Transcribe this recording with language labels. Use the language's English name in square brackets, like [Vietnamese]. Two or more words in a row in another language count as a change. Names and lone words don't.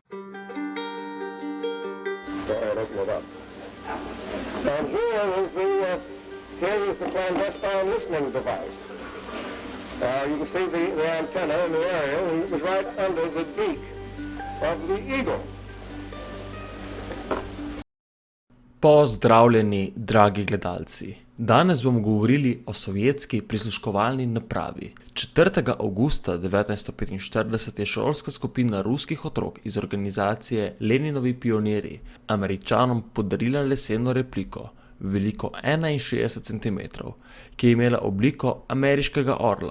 [English] Go ahead, open it up. And here is the clandestine listening device. You can see the antenna in the area, and it was right under the beak of the eagle. [Slovenian] Pozdravljeni, dragi gledalci. Danes bomo govorili o sovjetski prisluškovalni napravi. 4. avgusta 1945 je šolska skupina ruskih otrok iz organizacije Leninovi pionirji Američanom podarila leseno repliko, veliko 61 cm, ki je imela obliko ameriškega orla.